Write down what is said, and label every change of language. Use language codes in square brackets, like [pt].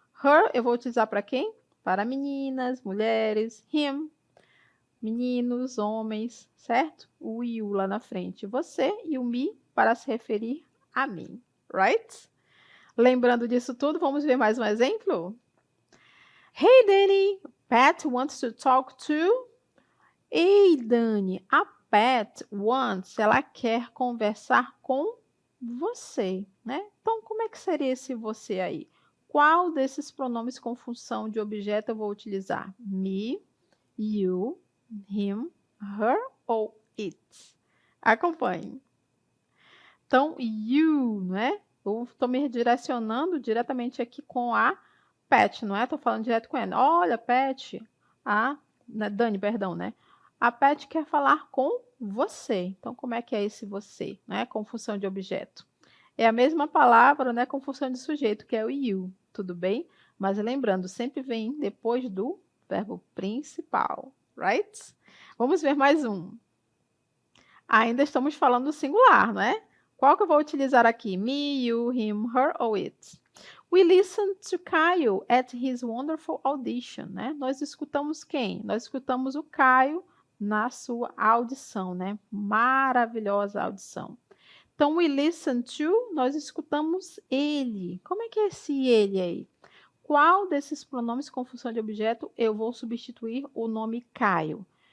[pt] Her eu vou utilizar para quem? Para meninas, mulheres. Him, meninos, homens, certo? O you lá na frente, você, e o me para se referir a mim, right? Lembrando disso tudo, vamos ver mais um exemplo? [en] Hey, Danny, Pat wants to talk to... [pt] Ei, Dani, a [en] Pat wants, [pt] ela quer conversar com você, né? Então, como é que seria esse você aí? Qual desses pronomes com função de objeto eu vou utilizar? [en] Me, you, him, her ou it? [pt] Acompanhe. Então, you, né? Eu estou me direcionando diretamente aqui com a Pet, não é? Tô falando direto com ela. Olha, Pet, Dani, perdão, né? A Pet quer falar com você. Então, como é que é esse você, né? Com função de objeto. É a mesma palavra, né? Com função de sujeito, que é o you, tudo bem? Mas lembrando, sempre vem depois do verbo principal, right? Vamos ver mais um. Ainda estamos falando do singular, não é? Qual que eu vou utilizar aqui? [en] Me, you, him, her ou it? We listened to Caio at his wonderful audition, né? [pt] Nós escutamos quem? Nós escutamos o Caio na sua audição, né? Maravilhosa audição. Então, [en] we listen to, [pt] nós escutamos ele. Como é que é esse ele aí? Qual desses pronomes com função de objeto eu vou substituir o nome Caio?